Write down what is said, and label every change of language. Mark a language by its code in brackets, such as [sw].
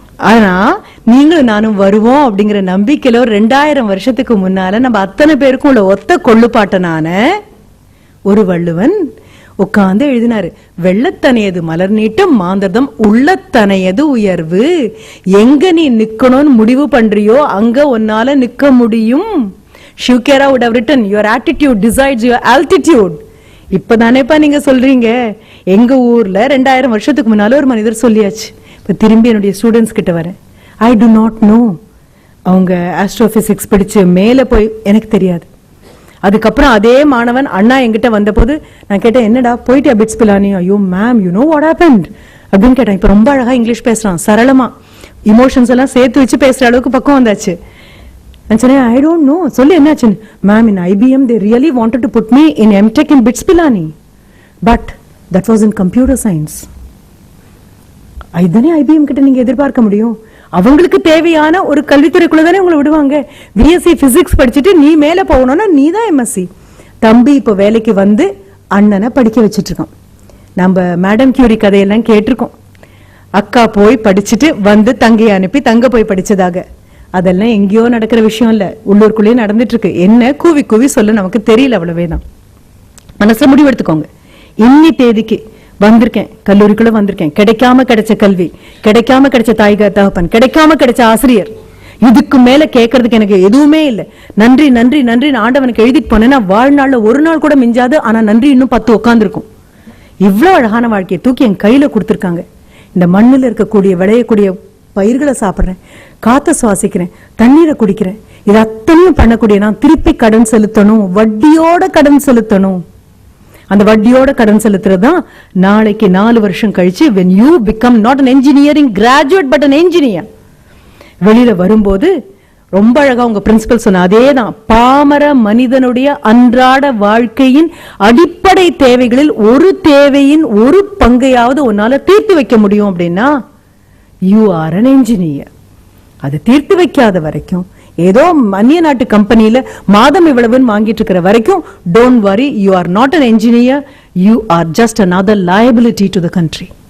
[ta] ஆனா நீங்களும் நானும் வருவோம் அப்படிங்கிற நம்பிக்கையில 2000 வருஷத்துக்கு முன்னால நம்ம அத்தனை பேருக்கும் உள்ள ஒத்த கொள்ளுப்பாட்டனான ஒரு வள்ளுவன் உட்கார்ந்து எழுதினாரு, வெள்ளத்தனையது மலர் நீட்டம் மாந்தர்தம் உள்ளத்தனையது உயர்வு. எங்க நீ நிக்கணும்னு முடிவு பண்றியோ அங்க உன்னால நிக்க முடியும். [en] ஷிவ்கேரா would have written, your attitude decides your altitude. [ta] இப்பதானேப்பா நீங்க சொல்றீங்க. எங்க ஊர்ல 2000 வருஷத்துக்கு முன்னால ஒரு மனிதர் சொல்லியாச்சு. இப்ப திரும்பி என்னுடைய ஸ்டூடெண்ட்ஸ் கிட்ட வரேன். [en] I do not know. [ta] அவங்க ஆஸ்ட்ரோபிசிக்ஸ் படிச்சு மேல போய் எனக்கு தெரியாது. அதுக்கப்புறம் அதே மாணவன் அண்ணா என்கிட்ட வந்த போது நான் கேட்டேன், என்னடா போயிட்டு பிட்ஸ் பிலானி? ஐயோ ma'am, [en] you know what happened [ta] அப்படின்னு கேட்டேன். இப்ப ரொம்ப அழகா இங்கிலீஷ் பேசுறான், சரளமா இமோஷன்ஸ் எல்லாம் சேர்த்து வச்சு பேசுற அளவுக்கு பக்கம் வந்தாச்சு. நான் சொன்னேன், [en] I don't know, [ta] சொல்லு என்னாச்சு? [en] Ma'am, in IBM they really wanted to put me in MTech in BITS Pilani, but that was in computer science. [ta] இதுதானே IBM கிட்ட நீங்க எதிர்பார்க்க முடியும்? அவங்களுக்கு தேவையான ஒரு கல்வித்துறைக்குள்ள தானே உங்களை விடுவாங்க. பிஎஸ்சி பிசிக்ஸ் படிச்சுட்டு நீ மேல போகணும்னா நீ தான் MSc. தம்பி இப்ப வேலைக்கு வந்து அண்ணனை படிக்க வச்சுட்டு இருக்கான். நம்ம மேடம் கியூரி கதையெல்லாம் கேட்டிருக்கோம். அக்கா போய் படிச்சுட்டு வந்து தங்கையை அனுப்பி தங்க போய் படிச்சதாக. அதெல்லாம் எங்கேயோ நடக்கிற விஷயம் இல்ல, உள்ளூருக்குள்ளேயே நடந்துட்டு இருக்கு. என்ன கூவி கூவி சொல்ல நமக்கு தெரியல, அவ்வளவேதான். மனசுல முடிவு எடுத்துக்கோங்க. இன்னி தேதிக்கு வந்திருக்கேன், கல்லூரிக்குள்ள வந்திருக்கேன், கிடைக்காம கிடைச்ச கல்வி, கிடைக்காம கிடைச்ச தாய் தகப்பன், கிடைக்காம கிடைச்ச ஆசிரியர், இதுக்கு மேல கேட்கறதுக்கு எனக்கு எதுவுமே இல்லை. நன்றி நன்றி நன்றி ஆண்டவனுக்கு எழுதிட்டு போனேன்னா வாழ்நாள்ல ஒரு நாள் கூட மிஞ்சாது. ஆனா நன்றி இன்னும் 10 உட்கார்ந்து இருக்கும். இவ்வளவு அழகான வாழ்க்கையை தூக்கி என் கையில கொடுத்திருக்காங்க. இந்த மண்ணில் இருக்கக்கூடிய விளையக்கூடிய பயிர்களை சாப்பிடுறேன், காத்த சுவாசிக்கிறேன், தண்ணீரை குடிக்கிறேன். இது அத்தனையும் பண்ணக்கூடிய நான் திருப்பி கடன் செலுத்தணும், வட்டியோட கடன் செலுத்தணும். அந்த வட்டியோட கடன் செலுத்துறதுதான் நாளைக்கு 4 வருஷம் கழிச்சு [en] when you become not an engineering graduate but an engineer, [ta] வெளியில வரும்போது ரொம்ப அழகா உங்க பிரின்சிபல் சொன்ன அதேதான். பாமர மனிதனுடைய அன்றாட வாழ்க்கையின் அடிப்படை தேவைகளில் ஒரு தேவையின் ஒரு பங்கையாவது உன்னால தீர்த்து வைக்க முடியும் அப்படின்னா [en] You are an engineer. [ta] அது தீர்த்து வைக்காத வரைக்கும், ஏதோ அந்நிய நாட்டு கம்பெனியில மாதம் இவ்வளவுன்னு வாங்கிட்டு இருக்கிற வரைக்கும், [en] Don't worry, you are not an engineer, you are just another liability to the country.